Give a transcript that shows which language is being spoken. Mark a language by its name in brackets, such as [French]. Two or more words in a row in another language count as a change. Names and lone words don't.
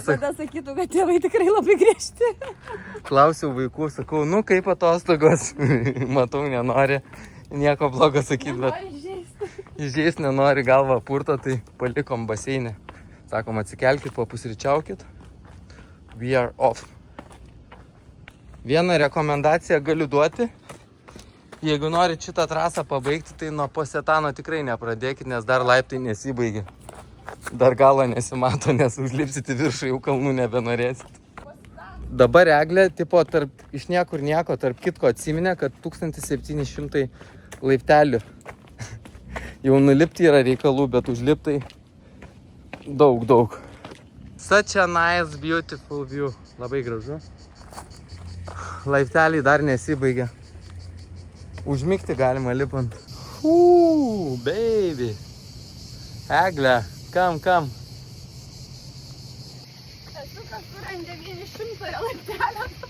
[Lithuanian] Tada sakytų, kad tėvai tikrai labai griežti. Klausiau vaikų, sakau, nu kaip atostogos, matau, nenori nieko blogo sakyti, bet įžeist nenori, galvą purto, tai palikom baseinę. Sakom, atsikelkit, papusryčiaukit. [English] We are off. [Lithuanian] Vieną rekomendaciją galiu duoti. Jeigu norit šitą trasą pabaigti, tai nuo Posetano tikrai nepradėkit, nes dar laiptai nesibaigia. Dar galo nesimato, nes užlipsit į viršų, jau kalnų nebenorėsit. Dabar Eglė, tipo, iš niekur nieko, tarp kitko atsiminė, kad 1700 laiptelių. Jau nulipti yra reikalų, bet užliptai daug. [English] Such a nice, beautiful view. [Lithuanian] Labai gražu. Laipteliai dar nesibaigia. Užmigti galima lipant. Baby. Eglė, kam? Esu kažkur ant 900 laiptelio.